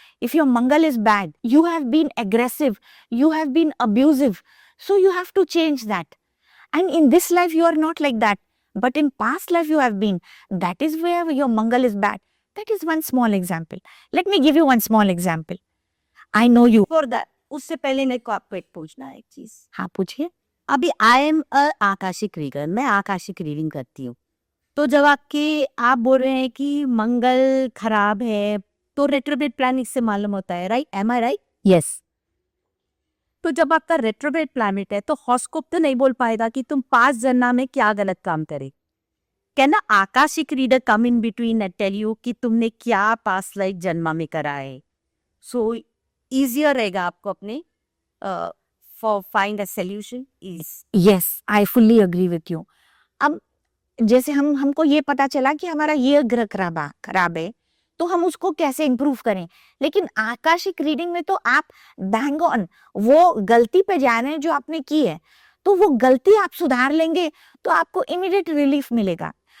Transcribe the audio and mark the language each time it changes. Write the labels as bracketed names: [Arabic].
[English] If your Mangal is bad, you have been aggressive, you have been abusive. So you have to change that. And in this life, you are not like that. But in past life, you have been. That is where your Mangal is bad. That is one small example. Let me give you one small example. I know you. For that, [Hindi] उससे पहले मेरे को आपको एक पूछना है एक चीज. हाँ, पूछिए. अभी [English] I am a akashic reader, [Hindi] मैं आकाशिक रीडिंग करती हूँ. तो जब आप बोल रहे हैं कि मंगल खराब है, तो रेट्रोग्रेड प्लैनेट से मालूम होता है, राइट? [English] Am I right? Yes. [Hindi] तो जब आपका रेट्रोग्रेड प्लैनेट है तो हॉरोस्कोप तो नहीं बोल पाएगा कि तुम पास्ट जन्म में क्या गलत काम करे. [English] can akashic reader come in between and tell you [Hindi] कि तुमने क्या पास्ट लाइफ जन्म में करा है? सो इजियर रहेगा आपको अपने [English] For find a solution. Yes, I fully agree with you. [Hindi] अब जैसे हमको ये पता चला कि हमारा ये ग्रह खराब है, तो हम उसको कैसे इम्प्रूव करें. लेकिन आकाशिक रीडिंग में तो आप बैंग ऑन वो गलती पे जा रहे हैं जो आपने की है, तो वो गलती आप सुधार लेंगे तो आपको इमीडिएट रिलीफ मिलेगा.